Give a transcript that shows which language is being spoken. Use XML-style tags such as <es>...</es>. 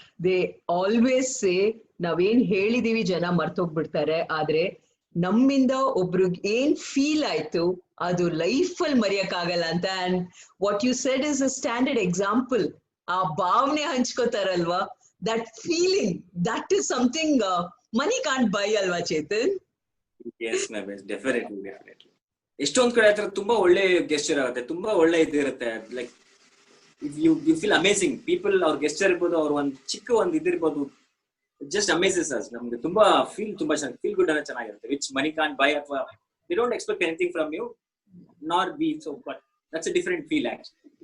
<en>they always say,</en> <kn>ನಾವೇನ್ ಹೇಳಿದೀವಿ ಜನ ಮರ್ತೋಗ್ಬಿಡ್ತಾರೆ, ಆದ್ರೆ ನಮ್ಮಿಂದ ಒಬ್ರಿಗೆ ಏನ್ ಫೀಲ್ ಆಯ್ತು ಅದು ಲೈಫ್ ಅಲ್ಲಿ ಮರೆಯಕ್ಕಾಗಲ್ಲ ಅಂತ.</kn> <en>And what you said is a standard example.</en> <kn>ಆ ಭಾವನೆ ಹಂಚ್ಕೋತಾರಲ್ವಾ,</kn> <en>that feeling, that is something money can't buy, alva Chetan? Yes ma'am, yes, definitely.</en> <kn>ಎಷ್ಟೊಂದ್ ಕಡೆ ಹತ್ರ ತುಂಬಾ ಒಳ್ಳೆ ಗೆಸ್ಚರ್ ಆಗುತ್ತೆ, ತುಂಬಾ ಒಳ್ಳೆ ಇದಿರುತ್ತೆ.</kn> <en>Like you feel amazing people.</en> <kn>ಅವ್ರ ಗೆಸ್ಚರ್ ಇರ್ಬೋದು, ಅವ್ರ ಒಂದ್ ಚಿಕ್ಕ ಒಂದ್ ಇದಿರ್ಬೋದು,</kn> <en>Just amazes us.</en> <kn>ನಮ್ಗೆ ತುಂಬಾ ತುಂಬಾ ಚೆನ್ನಾಗಿ ಫೀಲ್ ಗುಡ್ ಅನ್ನೋ ಚೆನ್ನಾಗಿರುತ್ತೆ,</kn> <en>Which money can't buy. ಅಥವಾ they don't expect anything from you, not be so, but that's a different feel actually.</en>